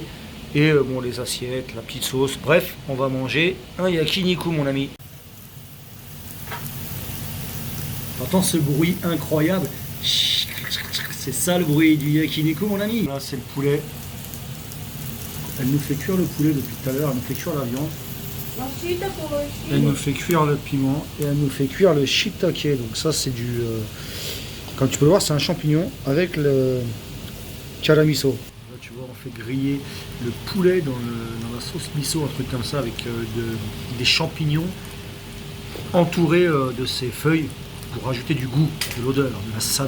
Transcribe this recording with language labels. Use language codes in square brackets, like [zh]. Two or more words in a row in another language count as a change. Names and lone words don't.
[fr] Et bon, les assiettes, la petite sauce. Bref, on va manger un yakiniku, mon ami. T'entends ce bruit incroyable? C'est ça le bruit du yakiniku, mon ami. Là, c'est le poulet. Elle nous fait cuire le poulet depuis tout à l'heure, elle nous fait cuire la viande, [ja] まあ、椎茸も美味しい。 [fr] elle nous fait cuire le piment et elle nous fait cuire le shiitake. Donc ça c'est du... comme tu peux le voir, c'est un champignon avec le caramiso. Là tu vois, on fait griller le poulet dans la sauce miso, un truc comme ça, avec des champignons entourés de ces feuilles pour rajouter du goût, de l'odeur, de la saveur.